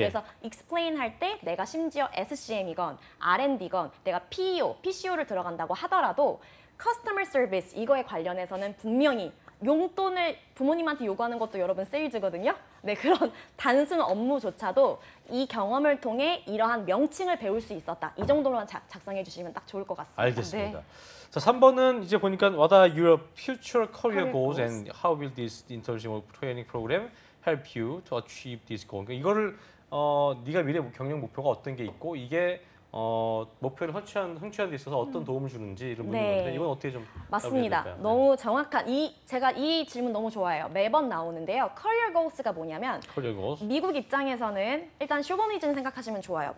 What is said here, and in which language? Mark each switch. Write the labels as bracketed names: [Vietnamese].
[Korean] 그래서 explain 할 때 내가 심지어 SCM이건 R&D건 내가 PEO, PCO를 들어간다고 하더라도 커스터머 서비스 이거에 관련해서는 분명히 용돈을 부모님한테 요구하는 것도 여러분 세일즈거든요. 네, 그런 단순 업무조차도 이 경험을 통해 이러한 명칭을 배울 수 있었다. 이 정도로만 작성해 주시면 딱 좋을 것 같습니다. 알겠습니다. 자, 3번은 이제 보니까 [English] What are your future career Career goals goals. and how will this internship training program help you to achieve this goal? [Korean] 그러니까 이거를 네가 미래 경영 목표가 어떤 게 있고 이게 목표를 성취하는 데 있어서 어떤 도움을 주는지 이런 네. 문제인데 이건 어떻게 좀 맞습니다. 답을 해야 될까요? 너무 정확한 제가 이 질문 너무 좋아해요. 매번 나오는데요. [English] Career Goals가 [Korean] 뭐냐면 [English] Career goals. [Korean] 미국 입장에서는 일단 쇼버니즘 생각하시면 좋아요.